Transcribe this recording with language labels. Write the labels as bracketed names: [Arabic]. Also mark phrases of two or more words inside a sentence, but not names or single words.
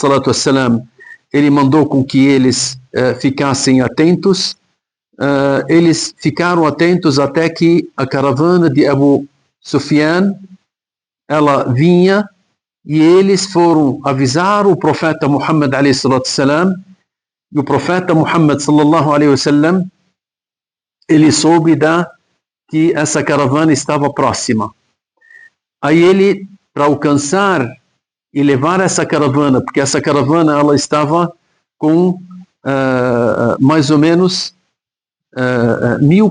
[Portuguese] ele mandou com que eles ficassem atentos. Eles ficaram atentos até que a caravana de Abu Sufyan ela vinha e eles foram avisar o profeta Muhammad a.s. e o profeta Muhammad [Arabic] صلى الله عليه وسلم [Portuguese] ele soube que essa caravana estava próxima. Aí ele, para alcançar e levar essa caravana, porque essa caravana ela estava com mais ou menos 1000